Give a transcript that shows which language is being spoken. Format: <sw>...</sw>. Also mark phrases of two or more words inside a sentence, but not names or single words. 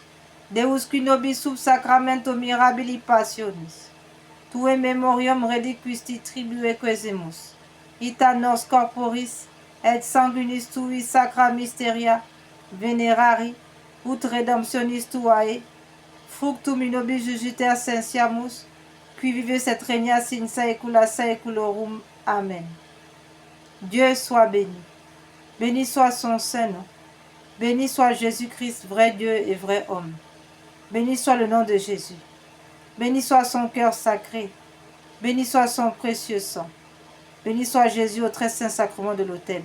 <la>Deus qui nobis sub sacramento mirabili passionis, tue memoriam reliquisti tribue quesemus, ita nos corporis et sanguinis tui sacra mysteria venerari, ut redemptionis tuae, fructum in nobis jugiter sensiamus, qui vive et regnas in saecula saeculorum.</la> <fr>Amen. Dieu soit béni. Béni soit son Saint-Nom. Béni soit Jésus-Christ, vrai Dieu et vrai homme. Béni soit le nom de Jésus. Béni soit son cœur sacré. Béni soit son précieux sang. Béni soit Jésus au très saint sacrement de l'autel.</fr>